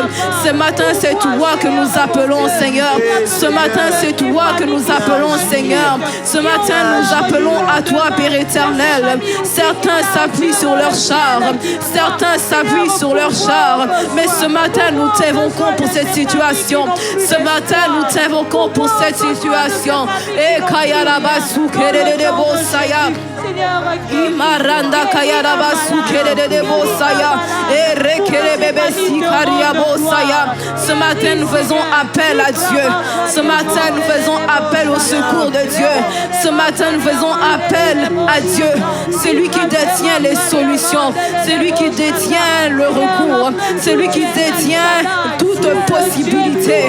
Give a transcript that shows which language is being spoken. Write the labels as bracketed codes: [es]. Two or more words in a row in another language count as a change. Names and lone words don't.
[fr] Ce matin, c'est toi que nous appelons, Seigneur. Ce matin, c'est toi que nous appelons, Seigneur. Ce matin, nous appelons à toi, Père éternel. Certains s'appuient sur leur char, certains s'appuient sur leur char, mais ce matin, nous t'invoquons pour cette situation. Ce matin, nous t'invoquons pour cette situation. Et Kayarabasu Kerebo Saya. Imaranda Kayaraba Sukere de Bosaya et Rekere Bebe Sikaria Bosaya. Ce matin, nous faisons appel à Dieu. Ce matin, nous faisons appel au secours de Dieu. Ce matin, nous faisons appel à Dieu. C'est lui qui détient les solutions. C'est lui qui détient le recours. C'est lui qui détient toute possibilité.